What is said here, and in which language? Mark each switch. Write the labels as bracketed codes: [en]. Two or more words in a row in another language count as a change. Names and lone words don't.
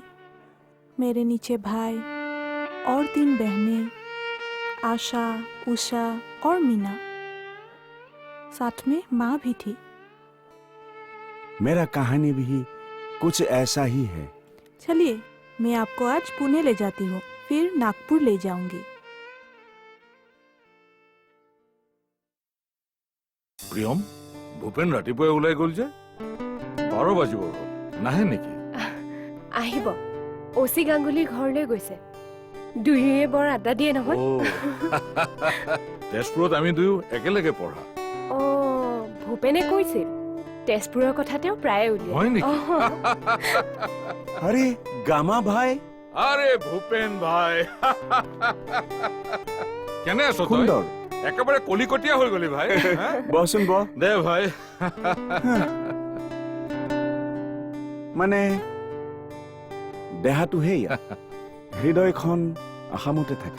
[hi] मेरे नीचे भाई और 3 बहनें, आशा, उषा और मीना। साथ में माँ भी थी। मेरा कहानी भी कुछ ऐसा ही है। चलिए, मैं आपको आज पुणे ले जाती हूँ, फिर नागपुर ले जाऊंगी। [as] প্ৰিয়ম, ভূপেন ৰাতিপুৱাই ওলাই গ'ল যে 12 বাজিব হ'ল, নাহে নেকি? আহিব। অচি গাংগুলীৰ ঘৰলৈ গৈছে। দুয়োয়ে বৰ আড্ডা দিয়ে নহয়। তেজপুৰত আমি দুয়ো একেলগে পঢ়া। অ', ভূপেনে কৈছিল তেজপুৰৰ কথা তেওঁ প্ৰায়ে উলিয়ায়। হয় নেকি? [hi] अरे गामा भाई। [as] আৰে ভূপেন ভাই, কেনে আছ তই? সুন্দৰ। একেবাৰে কলিকটীয়া হৈ গলি ভাই। বহচোন বহ। দে ভাই। মানে দেহাটোহে ইয়াত, হৃদয়খন আসামতে থাকে।